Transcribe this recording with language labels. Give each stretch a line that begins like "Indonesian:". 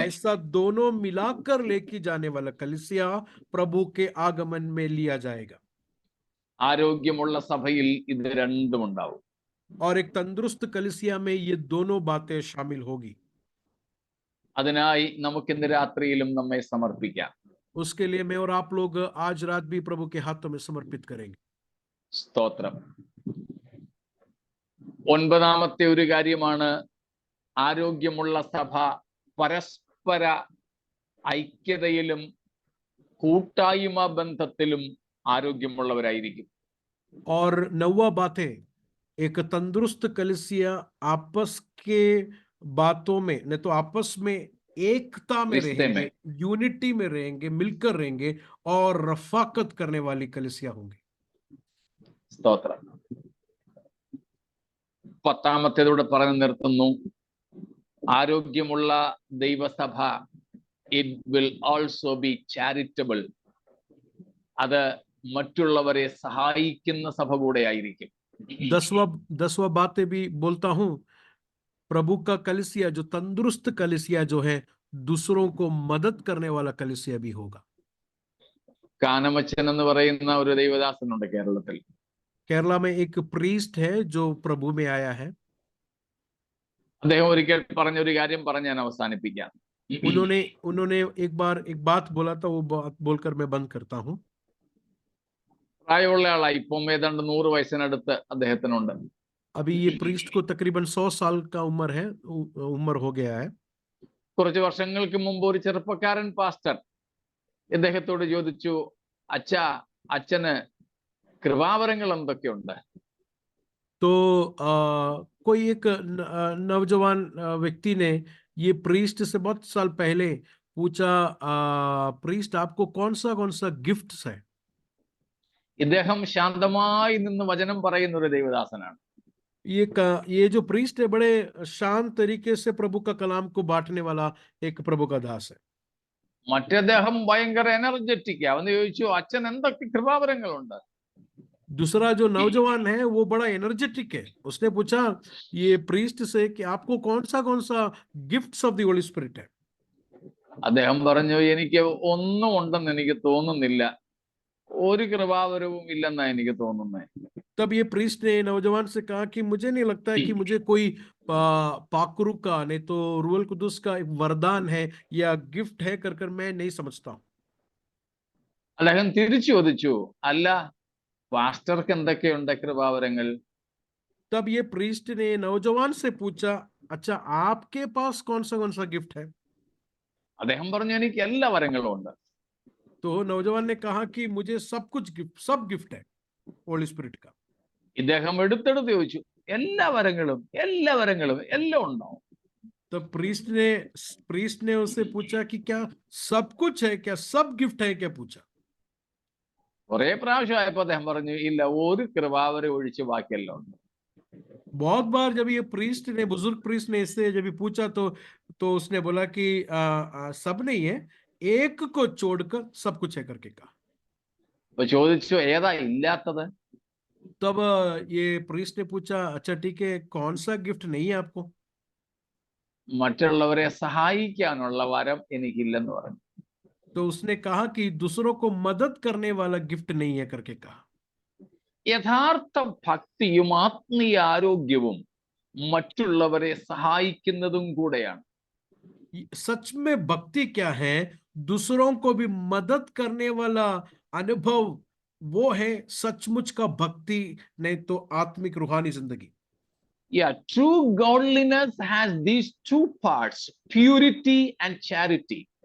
Hindi: ऐसा दोनों मिलाकर लेके जाने वाला कलीसिया प्रभु के आगमन में लिया जाएगा।
Malayalam: ആരോഗ്യമുള്ള സഭയിൽ ഇത് രണ്ടും ഉണ്ടാവും.
Hindi: और एक तंदुरुस्त कलीसिया में ये दोनों बातें शामिल होगी।
Malayalam: അതിനായി നമുക്ക് ഇന്ന് രാത്രിയിലും നമ്മെ സമർപ്പിക്കാം.
Hindi: उसके लिए मैं और आप लोग आज रात भी प्रभु के हाथों में समर्पित करेंगे।
Malayalam: സ്തോത്രം. ഒൻപതാമത്തെ ഒരു കാര്യമാണ് ആരോഗ്യമുള്ള സഭ പരസ്പര ഐക്യതയിലും കൂട്ടായ്മ ബന്ധത്തിലും ആരോഗ്യമുള്ളവരായിരിക്കും.
Hindi: और 9वां बात है, एक तंदुरुस्त कलीसिया आपस के बातों में नहीं तो आपस में एकता में रिश्ते रहेंगे, में। यूनिटी में रहेंगे, मिलकर रहेंगे और रफाकत करने वाली कलीसिया होंगी।
Malayalam: സ്തോത്രം. പത്താമത്തേതോടെ പറഞ്ഞു നിർത്തുന്നു. ആരോഗ്യമുള്ള ദൈവസഭ
English: it will also be charitable.
Malayalam: അത് മറ്റുള്ളവരെ സഹായിക്കുന്ന സഭ കൂടെ ആയിരിക്കും.
Hindi: 10वां बातें भी बोलता हूं, प्रभु का कलीसिया जो तंदुरुस्त कलीसिया जो है दूसरों को मदद करने वाला कलीसिया भी होगा।
Malayalam: കാനമച്ചൻ എന്ന് പറയുന്ന ഒരു ദൈവദാസനുണ്ട് കേരളത്തിൽ.
Hindi: केरला में एक प्रीस्ट है जो प्रभु में आया है।
Malayalam: അദ്ദേഹം ഒരിക്കൽ പറഞ്ഞ ഒരു കാര്യം പറഞ്ഞ് ഞാൻ അവസാനിപ്പിക്കാം.
Hindi: उन्होंने एक बात बोला था, वो बात बोलकर मैं बंद करता हूं।
Malayalam: പ്രായമുള്ള ആളായി, ഇപ്പം ഏതാണ്ട് 100 വയസ്സിനടുത്ത് അദ്ദേഹത്തിനുണ്ട്.
Hindi: अभी ये प्रीस्ट को तकरीबन 100 साल का उम्र हो गया है।
Malayalam: കുറച്ച് വർഷങ്ങൾക്ക് മുമ്പ് ഒരു ചെറുപ്പക്കാരൻ പാസ്റ്റർ ഇദ്ദേഹത്തോട് ചോദിച്ചു, അച്ഛന് കൃപാവരങ്ങൾ എന്തൊക്കെയുണ്ട്?
Hindi: तो कोई एक नौजवान व्यक्ति ने ये प्रीस्ट से बहुत साल पहले पूछा, प्रीस्ट आपको कौन सा गिफ्ट्स है?
Malayalam: ഇദ്ദേഹം ശാന്തമായി നിന്ന് വചനം പറയുന്ന ഒരു ദൈവദാസനാണ്.
Hindi: ये जो प्रीस्ट है बड़े शांत तरीके से प्रभु का कलाम को बांटने वाला एक प्रभु का दास है।
Malayalam: മറ്റേദ്ദേഹം ഭയങ്കര എനർജറ്റിക്. അവന് ചോദിച്ചു, അച്ഛൻ എന്തൊക്കെ കൃപാവരങ്ങളുണ്ട്?
Hindi: दूसरा जो नौजवान है वो बड़ा एनर्जेटिक है। उसने पूछा ये प्रीस्ट से कि आपको कौन सा gifts of the Holi spirit है?
Malayalam: അദ്ദേഹം പറഞ്ഞു, എനിക്ക് ഒന്നും ഉണ്ടെന്ന് എനിക്ക് തോന്നുന്നില്ല, ഒരു കൃപാവരവും ഇല്ലെന്നാ എനിക്ക് തോന്നുന്നത്.
Hindi: तब ये प्रीस्ट ने नौजवान से कहा कि मुझे नहीं लगता है कि मुझे कोई पाकरू का नहीं तो रूहल कुदुस का एक वरदान है या गिफ्ट है कर मैं नहीं समझता हूँ।
Malayalam: അദ്ദേഹം തിരിച്ചു ചോദിച്ചു, അല്ല പാസ്റ്റർക്ക് എന്തൊക്കെയുണ്ട് കൃപാവരങ്ങൾ?
Hindi: तब ये प्रीस्ट ने नौजवान से पूछा, अच्छा आपके पास कौन सा गिफ्ट है?
Malayalam: അദ്ദേഹം പറഞ്ഞു, എനിക്ക് എല്ലാ വരങ്ങളും ഉണ്ട്.
Hindi: तो नौजवान ने कहा कि मुझे सब गिफ्ट है होली स्पिरिट का।
Malayalam: ഇദ്ദേഹം എടുത്തെടുത്ത് ചോദിച്ചു, എല്ലാ വരങ്ങളും എല്ലാം ഉണ്ടാവും?
Hindi: तो प्रीस्ट ने उससे पूछा कि क्या सब कुछ है, क्या सब गिफ्ट है क्या पूछा।
Malayalam: കുറെ പ്രാവശ്യമായപ്പോ അദ്ദേഹം പറഞ്ഞു, ഇല്ല, ഒരു കൃപാവരം ഒഴിച്ച് ബാക്കിയെല്ലാം ഉണ്ട്.
Hindi: बहुत बार जब ये बुजुर्ग प्रीस्ट ने इससे जब पूछा तो उसने बोला कि सब नहीं है, एक को छोड़कर सब कुछ है करके कहा।
Malayalam: അപ്പൊ ചോദിച്ചു, ഏതാ ഇല്ലാത്തത്?
Hindi: तब ये प्रीस्ट ने पूछा, अच्छा ठीक है, कौन सा गिफ्ट नहीं है आपको?
Malayalam: മറ്റുള്ളവരെ സഹായിക്കാനുള്ള വരം എനിക്കില്ലെന്ന് പറഞ്ഞു.
Hindi: तो उसने कहा कि दूसरों को मदद करने वाला गिफ्ट नहीं है करके कहा।
Malayalam: യഥാർത്ഥ ഭക്തിയും ആത്മീയ ആരോഗ്യവും മറ്റുള്ളവരെ സഹായിക്കുന്നതും കൂടെയാണ്.
Hindi: सच में भक्ति क्या है? दूसरों को भी मदद करने वाला अनुभव, वो है सचमुच का भक्ति, नहीं तो आत्मिक रूहानी जिंदगी।
English: Yeah, true godliness has these two parts, purity and charity.